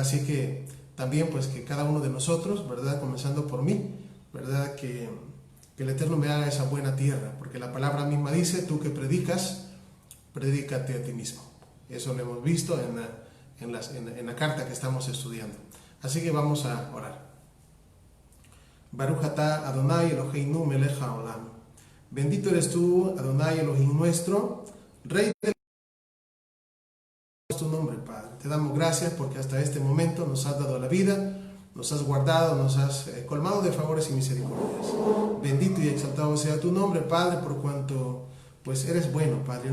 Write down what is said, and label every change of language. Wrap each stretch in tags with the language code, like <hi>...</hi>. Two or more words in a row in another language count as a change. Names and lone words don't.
<es>Así que también pues que cada uno de nosotros, ¿verdad? Comenzando por mí, ¿verdad? Que el Eterno me haga esa buena tierra, porque la palabra misma dice, tú que predicas, predícate a ti mismo. Eso lo hemos visto en la carta que estamos estudiando. Así que vamos a orar.</es> <he>ברוך אתה אדוני אלוהינו מלך העולם.</he> <es>Bendito eres tú,</es> <he>אדוני אלוהים</he> <es>nuestro, Rey del tu nombre, Padre. Te damos gracias porque hasta este momento nos has dado la vida, nos has guardado, nos has colmado de favores y misericordias. Bendito y exaltado sea tu nombre, Padre, por cuanto pues eres bueno, Padre.</es>